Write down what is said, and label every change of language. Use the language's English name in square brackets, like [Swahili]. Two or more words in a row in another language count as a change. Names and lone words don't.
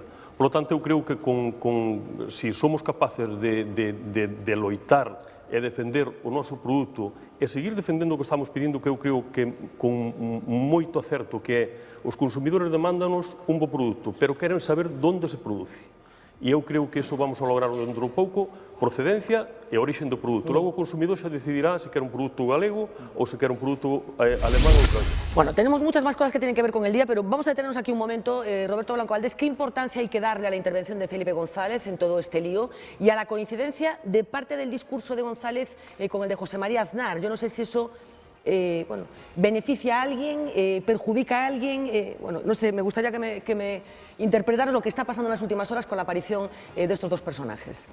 [Spanish] Por lo tanto, [Galician] eu creo que se somos capaces de loitar e defender o noso produto e seguir defendendo o que estamos pedindo, que eu creo que con moito acerto, que é os consumidores demándanos un bo produto, pero queren saber onde se produce. E eu creo que iso vamos a lograr dentro de pouco, procedencia e origen do produto. Logo o consumidor xa decidirá se quer un produto galego ou se quer un produto alemán ou francés. [Spanish] Bueno, tenemos muchas más cosas que tienen que ver con el día, pero vamos a detenernos aquí un momento. Roberto Blanco Valdés, ¿qué importancia hay que darle a la intervención de Felipe González en todo este lío y a la coincidencia de parte del discurso de González con el de José María Aznar? Yo no sé si eso beneficia a alguien, perjudica a alguien, bueno, no sé, me gustaría que me interpretaras lo que está pasando en las últimas horas con la aparición de estos dos personajes.